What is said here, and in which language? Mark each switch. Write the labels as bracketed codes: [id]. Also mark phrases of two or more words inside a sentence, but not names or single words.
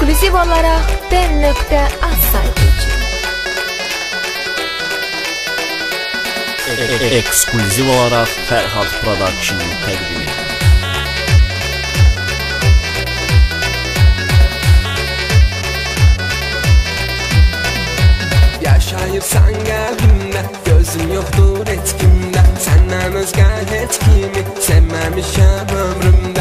[az] ekskluziv olarak ben.az saytı için. Ekskluziv olarak Ferhat Production təqdim edir. Yaşayırsan qəlbimdə, gözüm yoxdur etkimdə. Səndən özgə heç kimi sevməmişəm ömrümdə.